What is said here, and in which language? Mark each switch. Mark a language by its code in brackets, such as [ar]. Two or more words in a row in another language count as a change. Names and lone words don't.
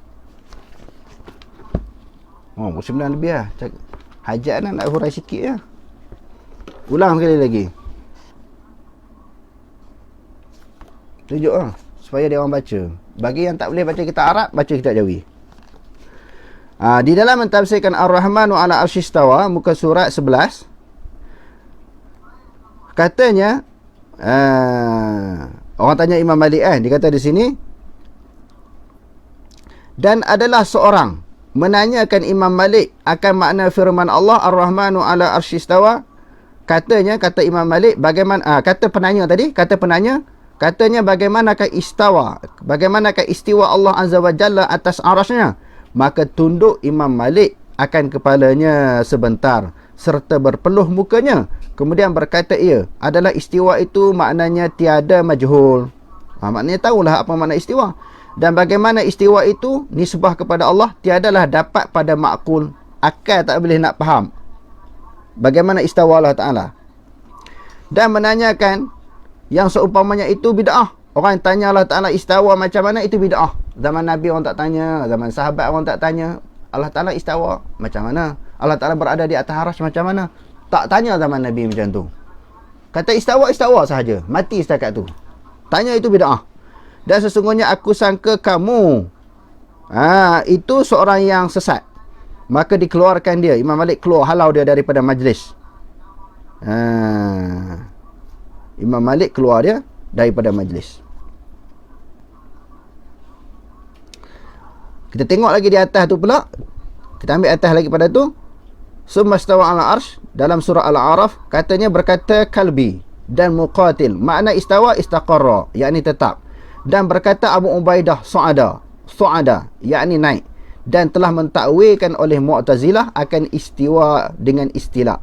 [ms] Musim 9 lebih lah. Hajat nak hurai sikit lah. Ulang sekali lagi. Tunjuk lah. Supaya dia orang baca. Bagi yang tak boleh baca kitab Arab, baca kitab Jawi. Di dalam mentafsirkan [ar] الرحمن على العرش استوى, [ms] muka surat 11. Katanya, orang tanya Imam Malik dia kata di sini, dan adalah seorang menanyakan Imam Malik akan makna firman Allah [ar] الرحمن على العرش استوى. [ms] Katanya, kata Imam Malik, bagaimana, kata penanya, katanya bagaimanakah istawa, bagaimanakah istiwa Allah [ar] عز وجل [ms] atas arasnya. Maka tunduk Imam Malik akan kepalanya sebentar serta berpeluh mukanya, kemudian berkata ia adalah istiwa itu maknanya tiada majhul. Maknanya tahulah apa makna istiwa. Dan bagaimana istiwa itu nisbah kepada Allah tiadalah dapat pada makul, akal tak boleh nak faham bagaimana istawa Allah Ta'ala. Dan menanyakan yang seumpamanya itu bid'ah. Orang yang tanya Allah Ta'ala istawa macam mana, itu bid'ah. Zaman Nabi orang tak tanya, zaman sahabat orang tak tanya Allah Ta'ala istawa macam mana, Allah Ta'ala berada di atas arasy macam mana. Tak tanya zaman Nabi macam tu. Kata istawa sahaja, mati setakat tu. Tanya itu bid'ah. Dan sesungguhnya aku sangka kamu itu seorang yang sesat. Maka dikeluarkan dia. Imam Malik keluar, halau dia daripada majlis. Imam Malik keluar dia daripada majlis. Kita tengok lagi di atas tu pula. Kita ambil atas lagi pada tu. [ar] ثم استوى على العرش, [ms] dalam surah Al-A'raf katanya berkata kalbi dan muqatil. Makna istawa istaqarra, yakni tetap. Dan berkata Abu Ubaidah su'ada, yakni naik. Dan telah mentakwilkan oleh Mu'tazilah akan istiwa dengan istila.